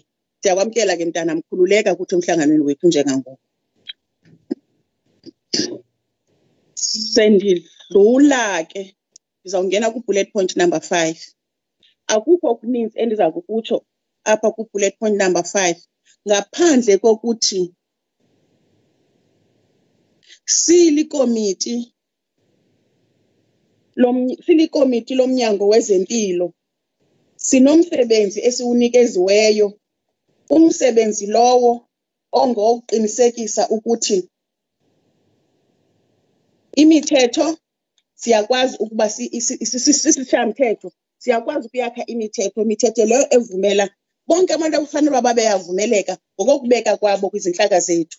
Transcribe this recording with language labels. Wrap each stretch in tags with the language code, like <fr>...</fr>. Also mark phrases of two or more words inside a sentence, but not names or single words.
<xh>Siyakwamkela ke mntana mkhululeka ukuthi emhlanganweni wethu njengangoku. Sendidlula ke ngizawungena ku</xh> <en>bullet point number 5.</en> <xh>Akukho okuninzi endiza kukutsho apha ku</xh> <en>bullet point number 5</en> <xh>ngaphandle kokuthi silikomiti lomnyango wezempilo sinomsebenzi esiwunikeziweyo. Umsebenzi lowo ongokuqinisekisa ukuthi imithetho siyakwazi ukuba sisishamthetho, siyakwazi ukuyakha imithetho leyo evumela bonke abantu abafanele babe yavumeleka ngokubeka kwabo kwizinhlaka zethu.</xh>